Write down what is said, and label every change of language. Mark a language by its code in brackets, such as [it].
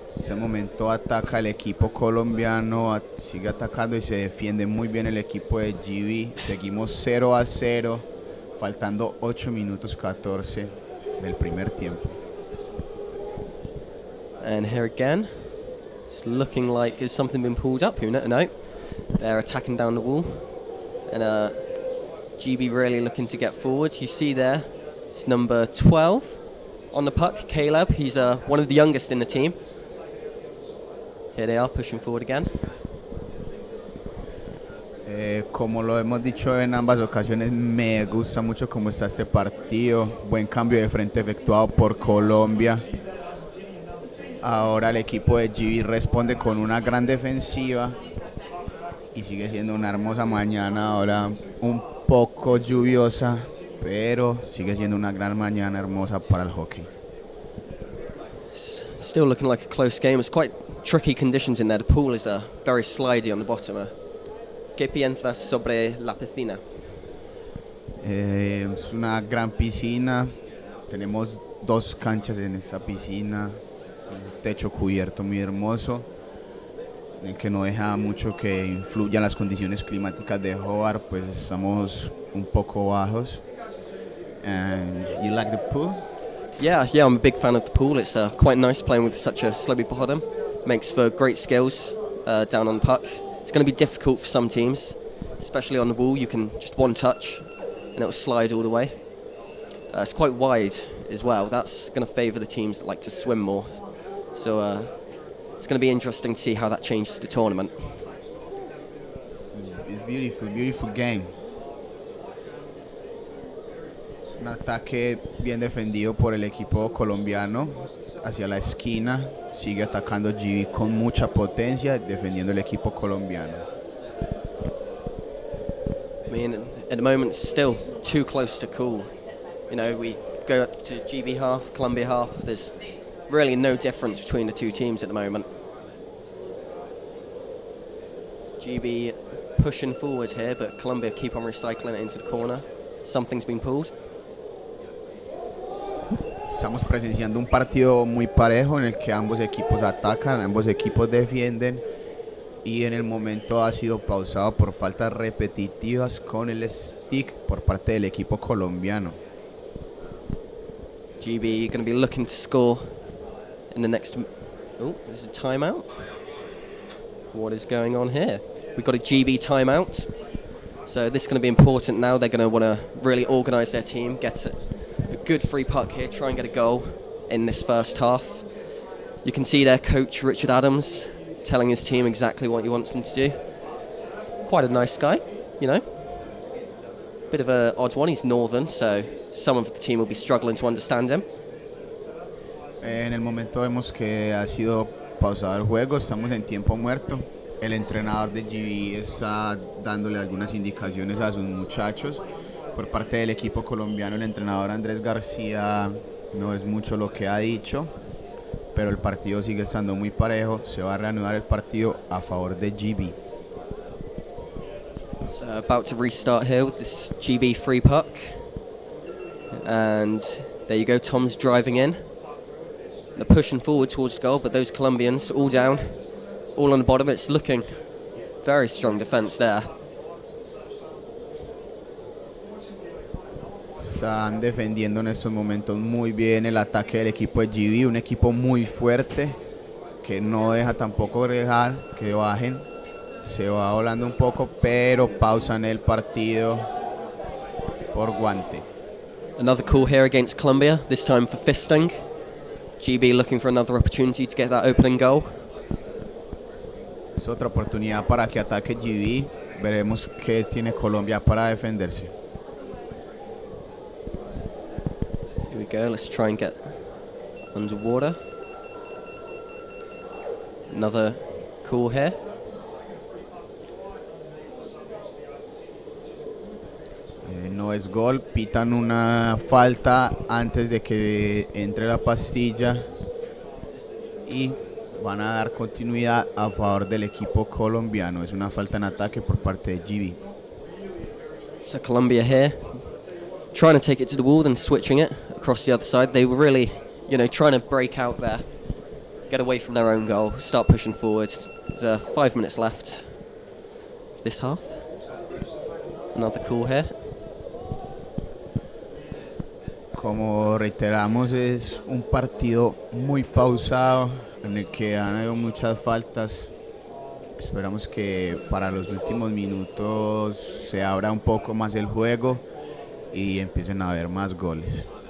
[es] En este momento ataca el equipo colombiano, sigue atacando y se defiende muy bien el equipo de GB. Seguimos 0-0, faltando 8 minutos 14 del primer tiempo. [en] And here again, it's looking like there's something been pulled up. No, they're attacking down the wall, and GB really looking to get forward. You see there, it's number 12 on the puck, Caleb. He's one of the youngest in the team. Here they are pushing forward again. [es] Como lo hemos dicho en ambas ocasiones, me gusta mucho cómo está este partido. Buen cambio de frente efectuado por Colombia. Ahora el equipo de GB responde con una gran defensiva y sigue siendo una hermosa mañana, ahora un poco lluviosa, pero sigue siendo una gran mañana hermosa para el hockey. [en] Still looking like a close game. It's quite tricky conditions in there. The pool is very slidey on the bottom. [es] ¿Qué piensas sobre la piscina? Es una gran piscina. Tenemos 2 canchas en esta piscina. Un techo cubierto muy hermoso, que no deja mucho que influyan las condiciones climáticas de Hobart, pues estamos un poco bajos. [en] And you like the pool? Yeah, I'm a big fan of the pool. It's quite nice playing with such a slopey bottom. Makes for great skills down on the puck. It's going to be difficult for some teams, especially on the wall. You can just one touch and it'll slide all the way. It's quite wide as well. That's going to favour the teams that like to swim more. So it's going to be interesting to see how that changes the tournament. It's beautiful game. [es] Un ataque bien defendido por el equipo colombiano hacia la esquina. Sigue atacando GB con mucha potencia, defendiendo el equipo colombiano. [en] I mean, at the moment, it's still too close to call. You know, we go up to GB half, Colombia half. There's really no difference between the two teams at the moment. GB pushing forward here, but Colombia keep on recycling it into the corner. something's been pulled. [es] Estamos presenciando un partido muy parejo en el que ambos equipos atacan, ambos equipos defienden y en el momento ha sido pausado por faltas repetitivas con el stick por parte del equipo colombiano. [en] GB going to be looking to score in the next... Oh, there's a timeout. What is going on here? We've got a GB timeout. So this is going to be important now. They're going to want to really organise their team, get a good free puck here, try and get a goal in this first half. You can see their coach, Richard Adams, telling his team exactly what he wants them to do. Quite a nice guy, you know. Bit of an odd one, he's northern, so some of the team will be struggling to understand him. [es] En el momento vemos que ha sido pausado el juego, estamos en tiempo muerto. El entrenador de GB está dándole algunas indicaciones a sus muchachos. Por parte del equipo colombiano, el entrenador Andrés García no es mucho lo que ha dicho, pero el partido sigue estando muy parejo. Se va a reanudar el partido a favor de GB. [en] So about to restart here with this GB free puck. And there you go, Tom's driving in. They're pushing forward towards the goal, but those Colombians all down, all on the bottom. It's looking very strong defense there. [es] Están defendiendo en estos momentos muy bien el ataque del equipo de GB, un equipo muy fuerte que no deja tampoco dejar que bajen. Se va volando un poco, pero pausan el partido por guante. [en] Another call here against Colombia, this time for fisting. GB looking for another opportunity to get that opening goal. [es] Es otra oportunidad para que ataque GB. Veremos qué tiene Colombia para defenderse. [en] Here we go, let's try and get underwater. Another call here. [es] No es gol, pitan una falta antes de que entre la pastilla y van a dar continuidad a favor del equipo colombiano. Es una falta en ataque por parte de GB. [en] So Colombia here, trying to take it to the wall and switching it across the other side. They were really, you know, trying to break out there, get away from their own goal, start pushing forward. There's 5 minutes left this half. Another call here. [es] Como reiteramos, es un partido muy pausado en el que han habido muchas faltas. Esperamos que para los últimos minutos se abra un poco más el juego y empiecen a haber más goles.